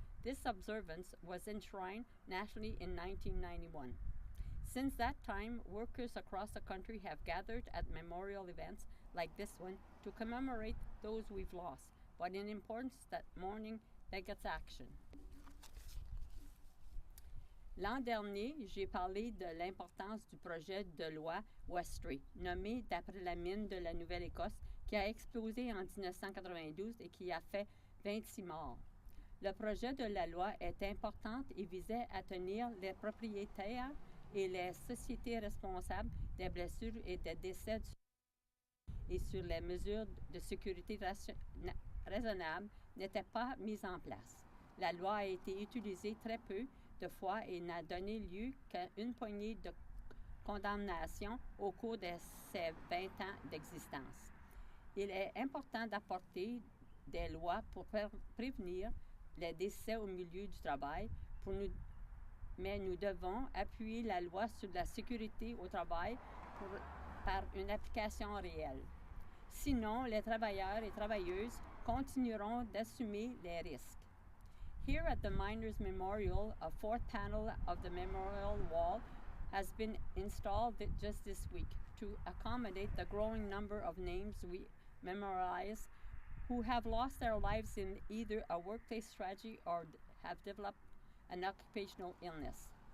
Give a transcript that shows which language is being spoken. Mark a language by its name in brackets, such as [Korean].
[English] This observance was enshrined nationally in 1991. Since that time, workers across the country have gathered at memorial events like this one to commemorate those we've lost, but in importance that mourning begets action. [French] L'an dernier, j'ai parlé de l'importance du projet de loi Westray, nommé d'après la mine de la Nouvelle-Écosse, qui a explosé en 1992 et qui a fait 26 morts. Le projet de la loi est important et visait à tenir les propriétaires et les sociétés responsables des blessures et des décès et sur les mesures de sécurité raisonnables n'étaient pas mises en place. La loi a été utilisée très peu de fois et n'a donné lieu qu'à une poignée de condamnations au cours de ses 20 ans d'existence. Il est important d'apporter des lois pour prévenir les décès au milieu du travail, mais nous devons appuyer la loi sur la sécurité au travail par une application réelle. Sinon, les travailleurs et travailleuses continueront d'assumer les risques. [English] Here at the Miners' Memorial, a fourth panel of the memorial wall has been installed just this week to accommodate the growing number of names we memorialize who have lost their lives in either a workplace tragedy or have developed an occupational illness.